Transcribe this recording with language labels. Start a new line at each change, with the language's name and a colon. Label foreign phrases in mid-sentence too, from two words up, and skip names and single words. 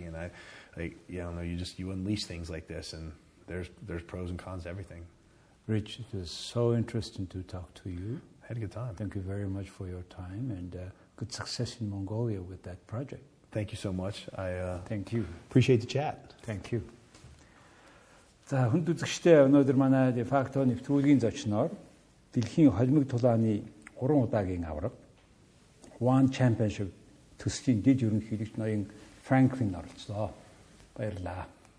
English: And you unleash things like this, and there's pros and cons to everything. Rich, it was so interesting to talk to you. I had a good time. Thank you very much for your time, and good success in Mongolia with that project. Thank you so much. Thank you. Appreciate the chat. Thank you.
Mongolian: За хүнд үзэгчдээ өнөөдөр манай Defacto нэвтрүүлгийн зочноор дэлхийн холимог тулааны 3 удаагийн аварга One Championship төслийн дэд ерөнхийлөгч ноён Фрэнклин оролцлоо. Баярлалаа.